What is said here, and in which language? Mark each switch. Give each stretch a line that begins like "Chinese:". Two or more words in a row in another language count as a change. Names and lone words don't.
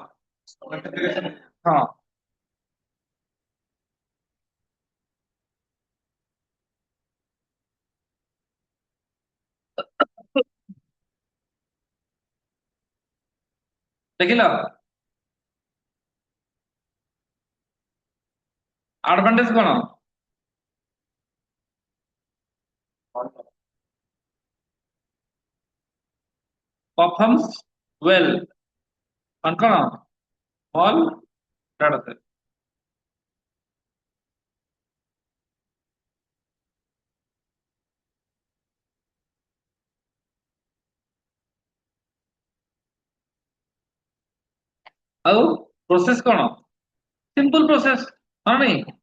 Odia: ହଁ ଦେଖିଲ ଆଡଭାଣ୍ଟେଜ କଣ
English: performs well on
Odia: କଣ
English: all data set
Odia: ଆଉ ପ୍ରୋସେସ କଣ
English: simple process
Odia: ହଁ ନାଇଁ